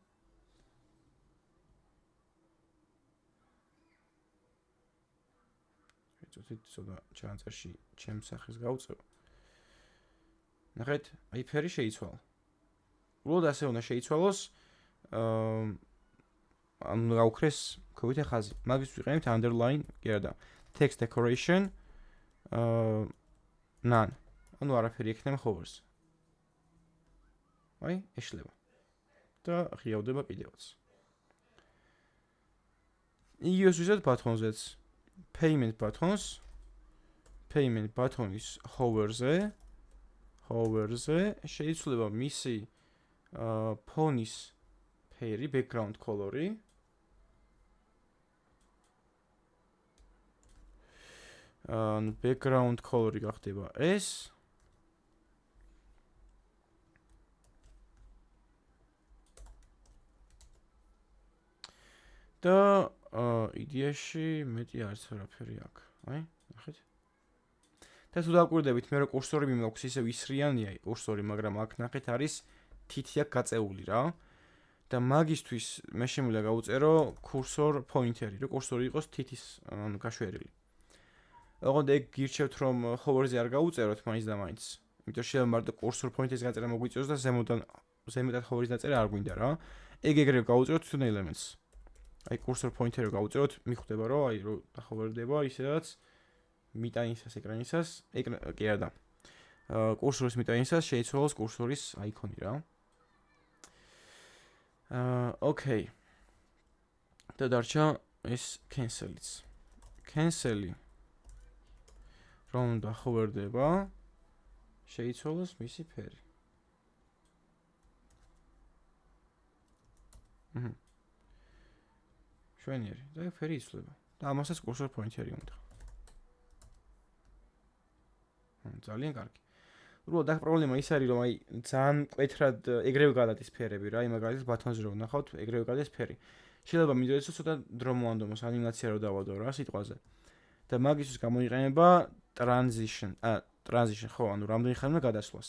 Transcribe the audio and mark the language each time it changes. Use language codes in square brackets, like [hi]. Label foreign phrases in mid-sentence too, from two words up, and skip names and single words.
[ka] ცოტა ჩანწერში ჩემს სახეს გავწევ. ნახეთ, აი ფერი შეიცვალა. უბრალოდ ასე უნდა შეიცვალოს, ანუ გაუქრეს ქვევითე ხაზი. მაგის ვიყენებთ underline, კი არა, [en] text decoration, none. [ka] ანუ არაფერი ექნება hover-ს. აი, ეშლება. და ღიავდება კიდევაც. იგივეს ვიზეთ ბატონზეც. [en] Payment buttons, payment button- [ka] ის hover-ზე შეიცვლება მისი ფონის ფერი, [en] background color- [ka] ი. [en] Background color- [ka] ი გახდება ეს. და იდეაში მეტი არც არაფერი აქვს. აი, ნახეთ. და თუ დავკვირდებით, მე რო კურსორი მიმაქვს ისევ ისრიანია კურსორი, მაგრამ აქ ნახეთ არის თითი აქ გაწეული რა. და მაგისთვის მე შემიძლია გავუწერო [en] cursor pointer- [ka] ი, რომ კურსორი იყოს თითის გაშვერილი. ოღონდ ეგ გირჩევთ რომ hover-ზე არ გავუწეროთ მაინც და მაინც. იმიტომ შეიძლება მარტო [en] cursor pointer- [ka] ის გაწერა მოგვიწევს და ზემოდან hover-ის დაწერა არ გვინდა რა. ეგ ეგრევე გავუწეროთ თვითონ elements. აი [en] cursor pointer- [ka] ი გავუწეროთ, მიხვდება რომ აი რომ hover-დება ისედაც მიტანისას ეკრანისას, კი არა და კურსორის მიტანისას შეიცვალოს კურსორის აიკონი რა. Okay. და დარჩა ეს cancel-იც. Cancel-ი რომ და hover-დება შეიცვალოს მისი ფერი. შვენიერი. და ფერი იცვლება. და ამასაც [en] cursor pointer- [ka] ი უნდა. ძალიან კარგი. უბრალოდ აქ პრობლემა ის არის რომ აი ძალიან მკვეთრად ეგრევე გადადის ფერები რა, მაგალითად ბათონზე რომ ნახავთ, ეგრევე გადის ფერი. შეიძლება მინდოდეს რომ ცოტა დრო მოანდომოს ანიმაცია რო დავადო რა სიტყვაზე. და მაგისთვის გამოიყენება transition, ხო, ანუ რამდენი ხანი უნდა გადასვლას.